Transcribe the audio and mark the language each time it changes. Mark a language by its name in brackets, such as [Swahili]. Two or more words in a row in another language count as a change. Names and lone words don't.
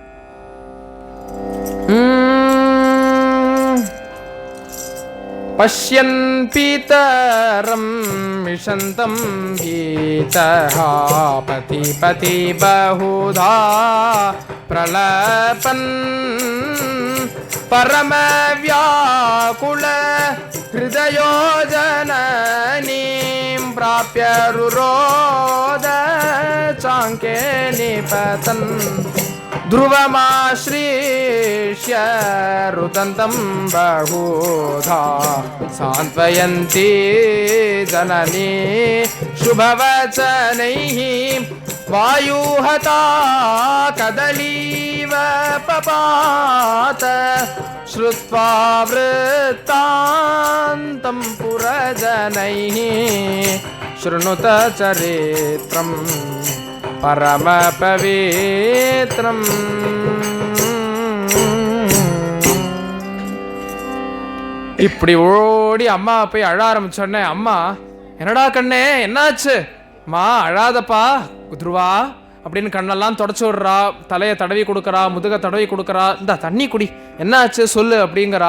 [Sanskrit] पश्यन् पितरं विषण्णं भीतः पदे पदे बहुधा प्रलपन् परम व्याकुल हृदयोजननीं प्राप्य रुरोद साङ्के निपतन् ध्रुवमाश्रीष्य रुदन्तं बहुधा सान्त्वयन्ती जननी शुभवचनैः वायुहता कदलीव पपात श्रुत्वा वृत्तान्तं पुरजनैः शृणुत चरित्रम् परम पवित्रम्. [Tamil] இப்படி ஓடி அம்மா போய் அழ ஆரம்பிச்சோடனே, அம்மா என்னடா கண்ணே என்னாச்சு, மா அழாதப்பா துருவா அப்படின்னு கண்ணெல்லாம் தொடச்சி விடுறா, தலையை தடவி கொடுக்குறா, முதுகை தடவி கொடுக்குறா, இந்த தண்ணி குடி, என்னாச்சு சொல்லு அப்படிங்கிறா.